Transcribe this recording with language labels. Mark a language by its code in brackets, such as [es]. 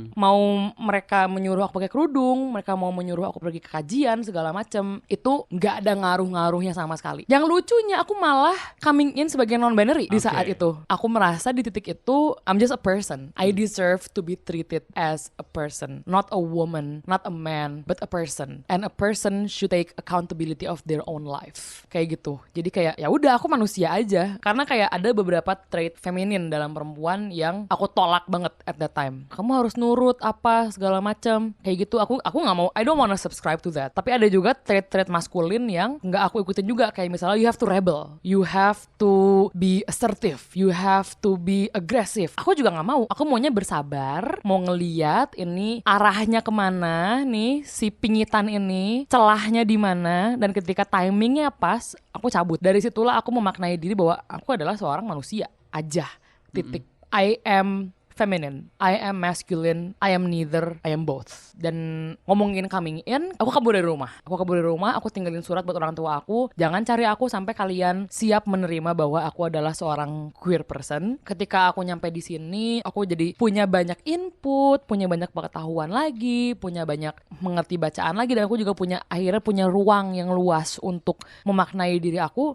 [id] Mau mereka menyuruh aku pakai kerudung, mereka mau menyuruh aku pergi ke kajian segala macam, itu nggak ada ngaruh-ngaruhnya sama sekali. Yang lucunya aku malah coming in sebagai non-binary di saat itu. Aku merasa di titik itu [en] I'm just a person. I deserve to be treated as a person, not a woman, not a man, but a person. And a person should take accountability of their own life. [id] Kayak gitu. Jadi kayak ya udah aku manusia aja. Karena kayak ada beberapa trait feminin dalam perempuan yang aku tolak banget [en] at that time. [id] Kamu harus nurut apa segala macam. Kayak gitu. Aku nggak mau. [en] I don't wanna subscribe to that. [id] Tapi ada juga trait-trait maskulin yang nggak aku ikutin juga. Kayak misalnya [en] you have to rebel, you have to be assertive, you have to be aggressive. [id] Aku juga nggak mau. Aku maunya bersabar, mau ngeliat ini arahnya kemana nih si pingitan ini, celahnya di mana, dan ketika timingnya pas, aku cabut. Dari situlah aku memaknai diri bahwa aku adalah seorang manusia aja. Titik. [en] I am feminine, I am masculine, I am neither, I am both. [id] Dan ngomongin coming in, aku kabur dari rumah. Aku tinggalin surat buat orang tua aku, jangan cari aku sampai kalian siap menerima bahwa aku adalah seorang queer person. Ketika aku nyampe di sini, aku jadi punya banyak input, punya banyak pengetahuan lagi, punya banyak mengerti bacaan lagi, dan aku juga akhirnya punya ruang yang luas untuk memaknai diri aku.